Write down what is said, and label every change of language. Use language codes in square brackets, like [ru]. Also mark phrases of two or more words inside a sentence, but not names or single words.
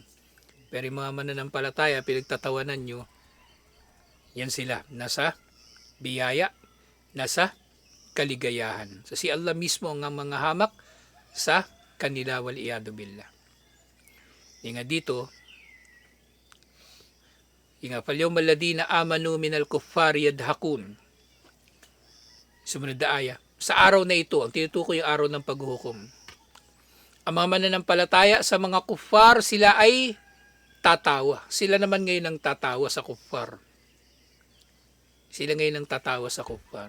[tl] Pero yung mga mananampalataya, pinagtatawanan nyo, yan sila. Nasa biyaya, nasa kaligayahan. So si Allah mismo ang mga hamak sa kanila, [ar] والعياذ بالله. [tl] Nga dito, [ar] nga فاليوم الذين آمنوا من الكفار يضحكون. [tl] Sumunod na aya. Sa araw na ito, ang tinutukoy yung araw ng paghuhukom. Ang mga mananampalataya sa mga kuffar, sila ay tatawa. Sila naman ngayon ang tatawa sa kuffar. Sila ngayon ang tatawa sa kuffar.